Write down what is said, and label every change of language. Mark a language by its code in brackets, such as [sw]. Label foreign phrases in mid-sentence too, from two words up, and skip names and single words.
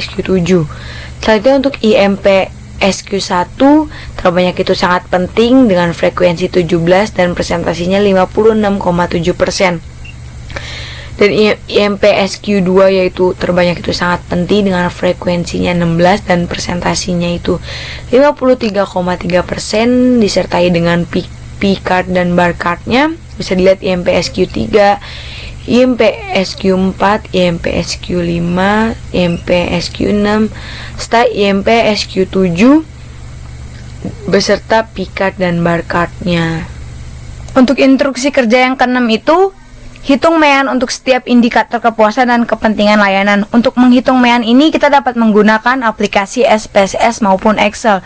[id] Selanjutnya untuk IMP SQ1 terbanyak itu sangat penting dengan frekuensi 17 dan presentasinya 56,7%. Dan IMP-SQ2 yaitu terbanyak itu sangat penting dengan frekuensinya 16 dan presentasinya itu 53,3% disertai dengan P-card dan barcode-nya. Bisa dilihat IMP-SQ3, IMP-SQ4, IMP-SQ5, IMP-SQ6, serta IMP-SQ7 beserta P-card dan barcode-nya. Untuk instruksi kerja yang ke-6 itu hitung mean untuk setiap indikator kepuasan dan kepentingan layanan. Untuk menghitung mean ini kita dapat menggunakan aplikasi SPSS maupun Excel.